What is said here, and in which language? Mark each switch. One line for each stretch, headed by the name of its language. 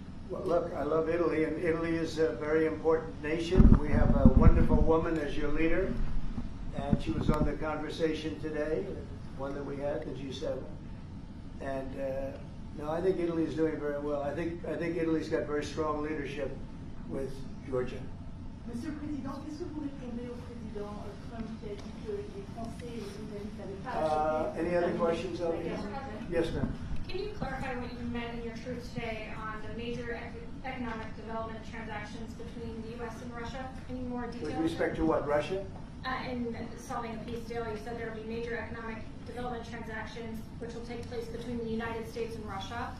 English: Well, look, I love Italy, and Italy is a very important nation. We have a wonderful woman as your leader, and she was on the conversation today, one that we had, the G7. And no, I think Italy is doing very well. I think Italy's got very strong leadership with Georgia.
French: Monsieur le Président, qu'est-ce que vous répondez au président Trump qui a dit que les Français et les Britanniques n'avaient pas acheté?
English: Any other questions? Yes, ma'am. Can you clarify what you meant in your truth today on the major economic development transactions between the U.S. and Russia? Any more details? With respect to what, Russia? In solving a peace deal, you said there will be major economic development transactions which will take place between the United States and Russia.